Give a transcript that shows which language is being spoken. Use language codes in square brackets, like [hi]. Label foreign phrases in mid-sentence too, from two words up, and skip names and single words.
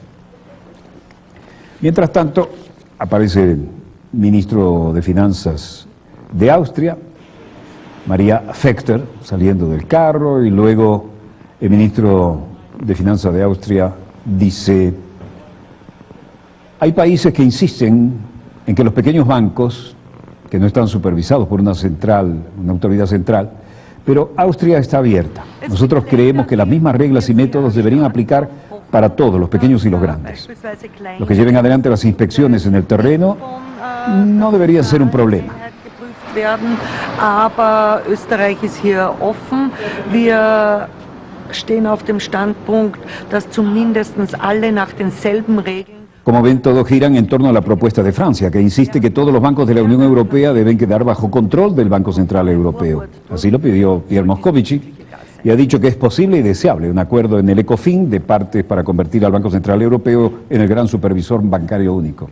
[es] Mientras tanto, aparece el ministro de Finanzas de Austria, Maria Fechter, saliendo del carro, y luego el ministro de Finanzas de Austria dice: hay países que insisten en que los pequeños bancos, que no están supervisados por una autoridad central, pero Austria está abierta. Nosotros creemos que las mismas reglas y métodos deberían aplicar para todos, los pequeños y los grandes. Los que lleven adelante las inspecciones en el terreno no debería ser un problema. [de] Aber Österreich ist hier offen. Wir stehen auf dem Standpunkt, dass zumindest alle nach denselben Regeln. [es] Como ven, todos giran en torno a la propuesta de Francia, que insiste que todos los bancos de la Unión Europea deben quedar bajo control del Banco Central Europeo. Así lo pidió Pierre Moscovici y ha dicho que es posible y deseable un acuerdo en el ECOFIN de partes para convertir al Banco Central Europeo en el gran supervisor bancario único.